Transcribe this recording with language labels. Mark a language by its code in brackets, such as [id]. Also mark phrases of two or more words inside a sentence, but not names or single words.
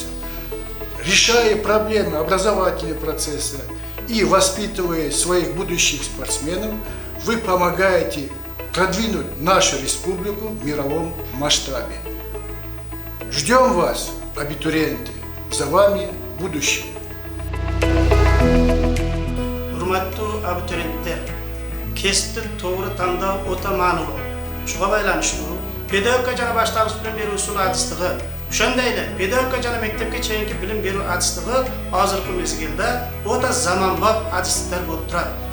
[ru] Решая проблемы образовательного процесса и воспитывая своих будущих спортсменов, вы помогаете продвинуть нашу республику в мировом масштабе. Ждем вас, абитуриенты, за вами будущее. [ky] Урматтуу абитуриенттер, кесиптин туура тандоо өтө маанилүү. Шуга байланыштуу педагогика жана башталгыч билим берүү усулу адистиги, ошондой эле педагогика жана мектепке чейинки билим берүү адистиги азыркы мезгилде өтө заманбап адистер болуп турат.